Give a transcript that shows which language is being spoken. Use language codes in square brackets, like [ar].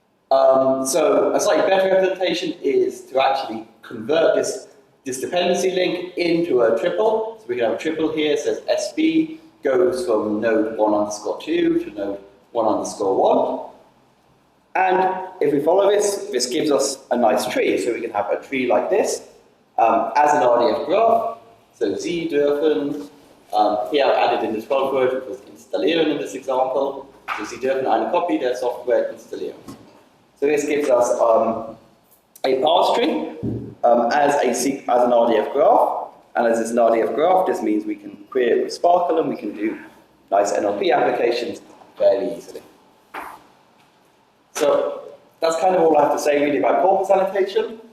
[en] So a slightly better representation is to actually convert this dependency link into a triple. So we can have a triple here, it says SB goes from node 1_2 to node 1_1. And if we follow this gives us a nice tree. So we can have a tree like this as an RDF graph. So [de] Sie dürfen, [en] here I've added in the 12 word, which was installieren in this example. [de] So Sie dürfen eine Kopie der Software installieren. [en] So this gives us a parse tree as an RDF graph, and as it's an RDF graph, this means we can query it with Sparkle and we can do nice NLP applications fairly easily. So that's kind of all I have to say really about corpus annotation.